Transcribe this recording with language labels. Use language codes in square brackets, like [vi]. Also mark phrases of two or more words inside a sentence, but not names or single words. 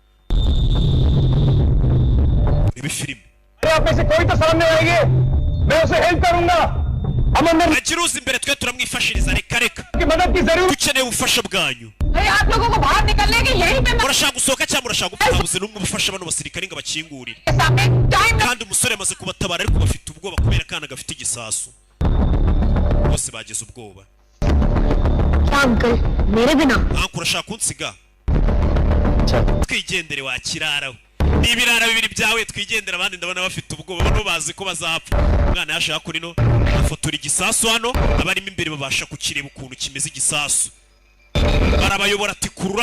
[rw] ibi filime agiruza imbere twe turamwifashiriza reka reka dukeneye ubufasha bwanyu murashaka gusohoka cyangwa murashaka gupfa habuze n'umwe ubufasha bano basirikare ngo bakingurire kandi umusore amaze kubatabara ariko bafite ubwoba kubera akana gafite igisasu bose bagize ubwoba [hi] अंकल मेरे बिना [rw] anko urashaka kunsiga twigendere wa kirarawe n'ibirara bibiri byawe twigendera abandi ndabona bafite ubwoba bano bazi ko bazapfa umwana yashaka kuri no afotora igisasu hano abarimo imbere babasha kukireba ukuntu kimeze igisasu barabayobora ati kurura